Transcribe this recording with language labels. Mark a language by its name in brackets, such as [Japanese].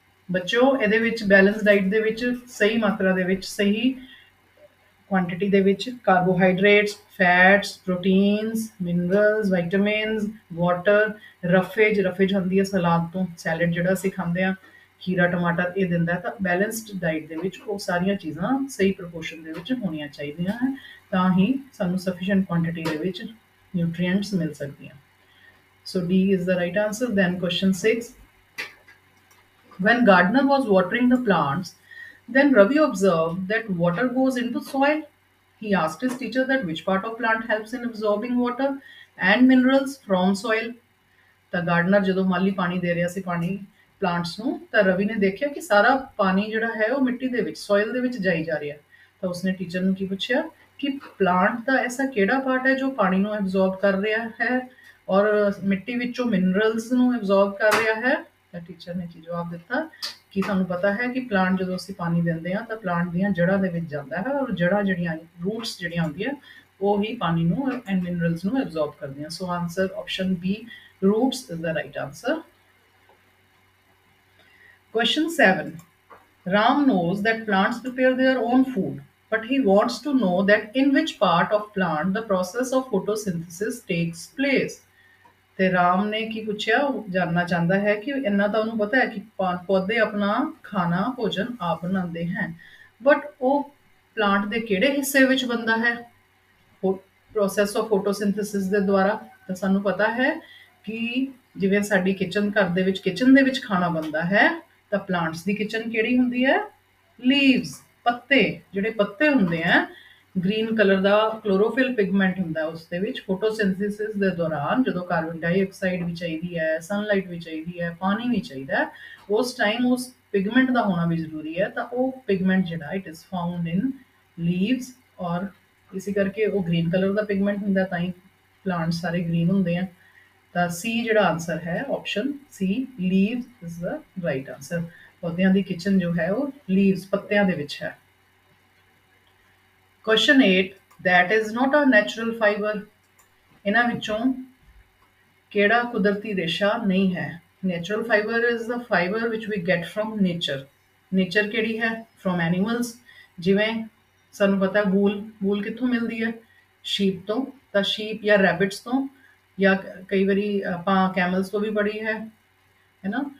[Punjabi] ਬੱਚਿਓ ਇਹਦੇ ਵਿੱਚ ਬੈਲੈਂਸ ਡਾਈਟ ਦੇ ਵਿੱਚ ਸਹੀ ਮਾਤਰਾ ਦੇ ਵਿੱਚ, ਸਹੀ ਕੁਆਂਟੀਟੀ ਦੇ ਵਿੱਚ carbohydrates, fats, proteins, minerals, vitamins, water, ਰਫੇਜ, ਰਫੇਜ ਹੁੰਦੀ ਹੈ ਸਲਾਦ ਤੋਂ, ਸੈਲਡ ਜਿਹੜਾ ਅਸੀਂ ਖਾਂਦੇ ਹਾਂ, ਖੀਰਾ ਟਮਾਟਰ ਇਹ ਦਿੰਦਾ ਹੈ, ਤਾਂ ਬੈਲੈਂਸਡ ਡਾਈਟ ਦੇ ਵਿੱਚ ਉਹ ਸਾਰੀਆਂ ਚੀਜ਼ਾਂ ਸਹੀ ਪ੍ਰਪੋਰਸ਼ਨ ਦੇ ਵਿੱਚ ਹੋਣੀਆਂ ਚਾਹੀਦੀਆਂ ਹੈ, ਤਾਂ ਹੀ ਸਾਨੂੰ ਸਫੀਸ਼ੀਐਂਟ ਕੁਆਂਟੀਟੀ ਦੇ ਵਿੱਚ ਨਿਊਟ੍ਰੀਐਂਟਸ ਮਿਲ ਸਕਦੀਆਂ। [English] So D is the right answer. Then question 6. When gardener was watering the plants, then Ravi observed that water goes into soil. He asked his teacher that which part of plant helps in absorbing water and minerals from soil. [Punjabi] ਤਾਂ gardener ਜਦੋਂ ਮਾਲੀ ਪਾਣੀ ਦੇ ਰਿਹਾ ਸੀ ਪਾਣੀ plants ਨੂੰ, ਤਾਂ ਰਵੀ ਨੇ ਦੇਖਿਆ ਕਿ ਸਾਰਾ ਪਾਣੀ ਜਿਹੜਾ ਹੈ ਉਹ ਮਿੱਟੀ ਦੇ ਵਿੱਚ ਸੋਇਲ ਦੇ ਵਿੱਚ ਜਾਈ ਜਾ ਰਿਹਾ। ਤਾਂ ਉਸਨੇ ਟੀਚਰ ਨੂੰ ਕੀ ਪੁੱਛਿਆ ਕਿ ਪਲਾਂਟ ਦਾ ਐਸਾ ਕਿਹੜਾ ਪਾਰਟ ਹੈ ਜੋ ਪਾਣੀ ਨੂੰ ਐਬਜ਼ੌਰਬ ਕਰ ਰਿਹਾ ਹੈ ਔਰ ਮਿੱਟੀ ਵਿੱਚੋਂ ਮਿਨਰਲਸ ਨੂੰ ਐਬਜ਼ੌਰਬ ਕਰ ਰਿਹਾ ਹੈ। ਤਾਂ ਟੀਚਰ ਨੇ ਕੀ ਜਵਾਬ ਦਿੱਤਾ ਕਿ ਤੁਹਾਨੂੰ ਪਤਾ ਹੈ ਕਿ ਪਲਾਂਟ ਜਦੋਂ ਅਸੀਂ ਪਾਣੀ ਦਿੰਦੇ ਹਾਂ ਤਾਂ ਪਲਾਂਟ ਦੀਆਂ ਜੜ੍ਹਾਂ ਦੇ ਵਿੱਚ ਜਾਂਦਾ ਹੈ ਔਰ ਜੜ੍ਹਾਂ ਜਿਹੜੀਆਂ ਰੂਟਸ ਜਿਹੜੀਆਂ ਹੁੰਦੀਆਂ ਉਹ ਹੀ ਪਾਣੀ ਨੂੰ ਐਂਡ ਮਿਨਰਲਸ ਨੂੰ ਐਬਜ਼ੌਰਬ ਕਰਦੀਆਂ। ਸੋ answer option B [English] roots is the right answer. Question 7. Ram knows that plants prepare their own food, but he wants to know that in which part of plant the process of photosynthesis takes place. [Punjabi] ਤੇ ਰਾਮ ਨੇ ਕੀ ਪੁੱਛਿਆ, ਉਹ ਜਾਨਣਾ ਚਾਹੁੰਦਾ ਹੈ ਕਿ ਇੰਨਾ ਤਾਂ ਉਹਨੂੰ ਪਤਾ ਹੈ ਕਿ ਪੌਦੇ ਆਪਣਾ ਖਾਣਾ ਭੋਜਨ ਆਪ ਬਣਾਉਂਦੇ ਹਨ, ਬਟ ਉਹ ਪਲਾਂਟ ਦੇ ਕਿਹੜੇ ਹਿੱਸੇ ਵਿੱਚ ਬਣਦਾ ਹੈ ਪ੍ਰੋਸੈਸ ਆਫ ਫੋਟੋਸਿੰਥੇਸਿਸ ਦੇ ਦੁਆਰਾ। ਤਾਂ ਸਾਨੂੰ ਪਤਾ ਹੈ ਕਿ ਜਿਵੇਂ ਸਾਡੀ ਕਿਚਨ ਘਰ ਦੇ ਵਿੱਚ ਖਾਣਾ ਬਣਦਾ ਹੈ, ਤਾਂ ਪਲਾਂਟਸ ਦੀ ਕਿਚਨ ਕਿਹੜੀ ਹੁੰਦੀ ਹੈ, ਲੀਵਸ ਪੱਤੇ, ਜਿਹੜੇ ਪੱਤੇ ਹੁੰਦੇ ਆ ਗ੍ਰੀਨ ਕਲਰ ਦਾ ਕਲੋਰੋਫਿਲ ਪਿਗਮੈਂਟ ਹੁੰਦਾ ਉਸ ਦੇ ਵਿੱਚ ਫੋਟੋਸਿੰਥੇਸਿਸ ਦੇ ਦੌਰਾਨ ਜਦੋਂ ਕਾਰਬਨ ਡਾਈਆਕਸਾਈਡ ਵੀ ਚਾਹੀਦੀ ਹੈ, ਸਨਲਾਈਟ ਵੀ ਚਾਹੀਦੀ ਹੈ, ਪਾਣੀ ਵੀ ਚਾਹੀਦਾ ਹੈ, ਉਸ ਟਾਈਮ ਉਸ ਪਿਗਮੈਂਟ ਦਾ ਹੋਣਾ ਵੀ ਜ਼ਰੂਰੀ ਹੈ। ਤਾਂ ਉਹ ਪਿਗਮੈਂਟ ਜਿਹੜਾ [English] it is found in leaves [Punjabi] ਔਰ ਇਸੇ ਕਰਕੇ ਉਹ ਗ੍ਰੀਨ ਕਲਰ ਦਾ ਪਿਗਮੈਂਟ ਹੁੰਦਾ, ਤਾਂ ਹੀ ਪਲਾਂਟ ਸਾਰੇ ਗ੍ਰੀਨ ਹੁੰਦੇ ਆ। ਤਾਂ ਸੀ ਜਿਹੜਾ ਆਨਸਰ ਹੈ option ਸੀ [English] Leaves is the right answer. [Punjabi] ਪੌਦਿਆਂ ਦੀ ਕਿਚਨ ਜੋ ਹੈ ਉਹ ਲੀਵਸ ਪੱਤਿਆਂ ਦੇ ਵਿੱਚ ਹੈ। [English] Question 8. That is not a natural fiber. [Punjabi] ਇਹਨਾਂ ਵਿੱਚੋਂ ਕਿਹੜਾ ਕੁਦਰਤੀ ਰੇਸ਼ਾ ਨਹੀਂ ਹੈ। [English] Natural fibre is the fibre which we get from nature. [Punjabi] Nature ਕਿਹੜੀ ਹੈ, [English] From animals. [Punjabi] ਜਿਵੇਂ ਸਾਨੂੰ ਪਤਾ ਵੂਲ ਕਿੱਥੋਂ ਮਿਲਦੀ ਹੈ, ਸ਼ੀਪ ਤੋਂ। ਤਾਂ ਸ਼ੀਪ ਜਾਂ ਰੈਬਿਟਸ ਤੋਂ, ਜਾਂ ਕਈ ਵਾਰੀ ਆਪਾਂ ਕੈਮਲਸ ਤੋਂ ਵੀ ਪੜ੍ਹੀ ਹੈ ਨਾ।